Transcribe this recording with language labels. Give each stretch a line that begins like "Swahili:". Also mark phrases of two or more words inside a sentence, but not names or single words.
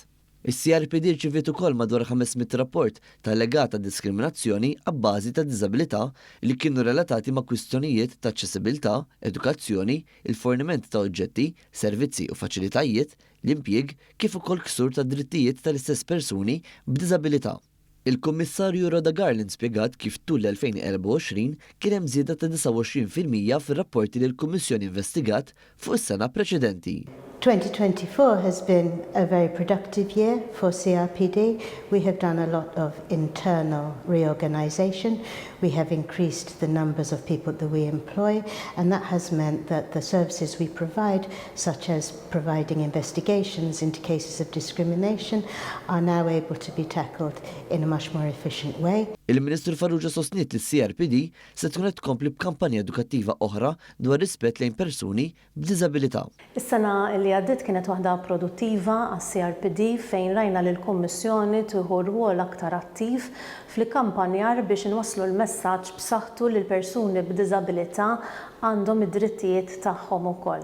Maltese: Is-CRPD rċiviet ukoll madwar 500 rapport ta' allegata diskriminazzjoni għabbażi ta' diżabilità li kienu relatati ma' kwistjonijiet ta' aċċessibilità, edukazzjoni, il-forniment ta' oġġetti, servizzi u faċilitajiet, l-impjieg kif ukoll ksur ta' drittijiet tal-istess persuni b'diżabilità. Il-Kummissarju Rhoda Garland spjegat kif tul l-2024 kien hemm żieda ta' 29% fir-rapporti li l-Kummissjoni investigat fuq is-sena preċedenti.
English: 2024 has been a very productive year for CRPD. We have done a lot of internal reorganisation. We have increased the numbers of people that we employ, and that has meant that the services we provide, such as providing investigations into cases of discrimination, are now able to be tackled in a much more efficient way.
Maltese: Il-Ministru Farrugia sostniet li CRPD se tkun qed tkompli b'kampanja edukattiva oħra dwar rispett lejn persuni b'diżabilità. Is-sena li għaddiet kienet waħda produttiva għas-CRPD fejn rajna li l-Kummissjoni tieħu rwol aktar attiv fl-kampanjar biex inwasslu l-messaġġ b'saħħtu li l-persuni b'diżabilità għandhom id-drittijiet tagħhom ukoll.